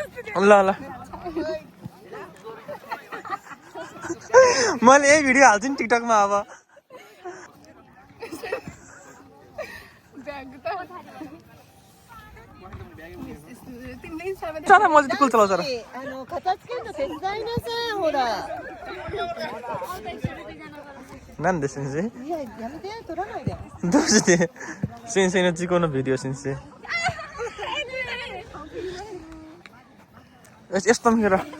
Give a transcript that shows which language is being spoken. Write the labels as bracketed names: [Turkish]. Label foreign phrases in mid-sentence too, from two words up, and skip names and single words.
[Nepali] ल मैले यही भिडियो हाल्छु नि टिकटकमा अब चला मैले त कुल चलाउँछ र [Japanese] 片付けるの手伝いなさいほら。なんで先生いややめて取らないで。どうして先生の事故のビデオ先生よし [Nepali] यस्तो पनि हेर